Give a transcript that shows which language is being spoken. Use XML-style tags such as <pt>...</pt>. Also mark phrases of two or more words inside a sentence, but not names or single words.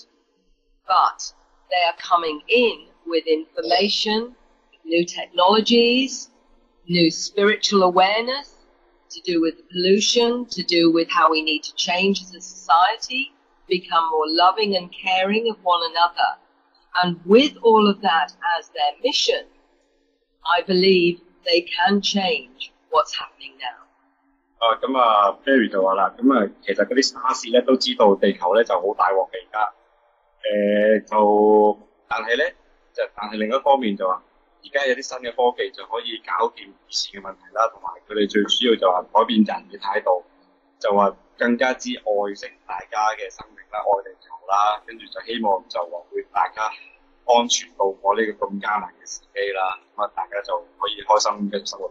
<en>But they are coming in with information, new technologies, new spiritual awareness to do with the pollution, to do with how we need to change as a society, become more loving and caring of one another. And with all of that as their mission, I believe they can change what's happening now.</en> <yue>咁Barry 就話啦，其實嗰啲沙士咧都知道地球咧就好大鑊嘅而家，但係另一方面就話，而家有啲新嘅科技就可以搞掂以前嘅問題啦，同埋佢哋最主要就話改變人嘅態度，就話更加之愛惜大家嘅生命啦，愛地球啦，跟住就希望就話會大家安全度過呢個咁艱難嘅時機啦，大家就可以開心嘅生活。</yue>